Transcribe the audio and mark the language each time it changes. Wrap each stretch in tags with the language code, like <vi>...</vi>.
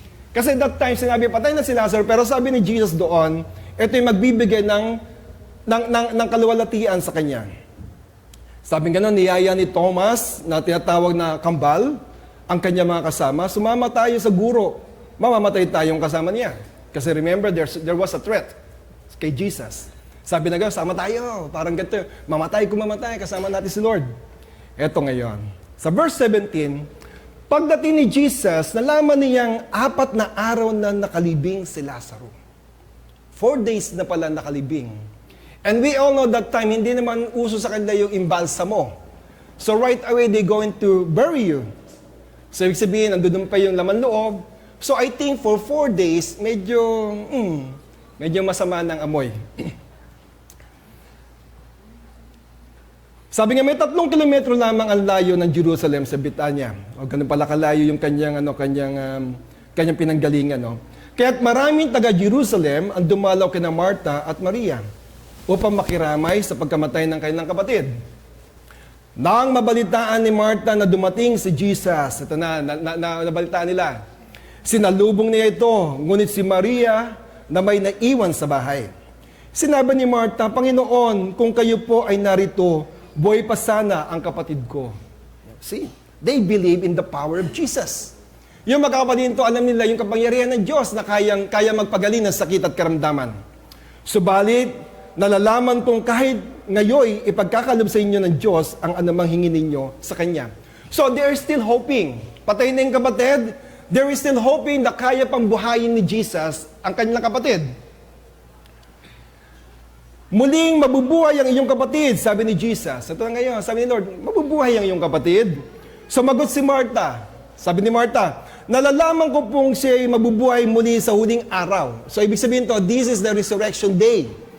<tl>Kasi</tl> <en>that time,</en> <tl>sinabi, patay na si Lazaro, pero sabi ni Jesus doon, ito yung magbibigay ng kaluwalhatian sa kanya. Sabi nga niyaya ni Thomas, na tinatawag na kambal, ang kanya mga kasama, sumama tayo sa guro, mamamatay tayong kasama niya.</tl> <en>Kasi remember, there was a threat kay Jesus.</en> <tl>Sabi na gano'n, sama tayo, parang ganito, mamatay kung mamatay, kasama natin si Lord. Eto ngayon, sa verse 17, pagdating ni Jesus, nalaman niyang 4 na araw na nakalibing si Lazaro. 4 days na pala nakalibing.</tl> <en>And we all know that time,</en> <tl>hindi naman uso sa kanila yung imbalsamo.</tl> <en>So right away, they're going to bury you. So</en> <tl>ibig sabihin, nandun pa yung laman loob.</tl> <en>So I think for 4 days,</en> <tl>medyo masama ng amoy. Sabi nga, may 3 kilometro lamang ang layo ng Jerusalem sa Betania. O ganun pala kalayo yung kanyang pinanggalingan. No? Kaya't maraming taga-Jerusalem ang dumalaw kina Marta at Maria upang makiramay sa pagkamatay ng kanilang kapatid. Nang mabalitaan ni Marta na dumating si Jesus, ito nabalitaan nila, sinalubong niya ito, ngunit si Maria na may naiwan sa bahay. Sinabi ni Marta, Panginoon, kung kayo po ay narito, buhay pa sana ang kapatid ko.</tl> <en>See, they believe in the power of Jesus.</en> <tl>Yung mga kapatid ito, alam nila yung kapangyarihan ng Diyos na kaya magpagaling ng sakit at karamdaman. Subalit, nalalaman kong kahit ngayon ipagkakalob sa inyo ng Diyos ang anumang hingin ninyo sa Kanya.</tl> <en>So, they are still hoping.</en> <tl>Patay na yung kapatid,</tl> <en>they are still hoping</en> <tl>na kaya pang buhayin ni Jesus ang kanilang kapatid. Muling mabubuhay ang iyong kapatid, sabi ni Jesus. Ito na ngayon, sabi ni Lord, mabubuhay ang iyong kapatid. Sumagot si Marta. Sabi ni Marta, nalalaman ko pong siya ay mabubuhay muli sa huling araw.</tl> <en>So</en> <tl>ibig sabihin to,</tl> <en>this is the resurrection day.</en>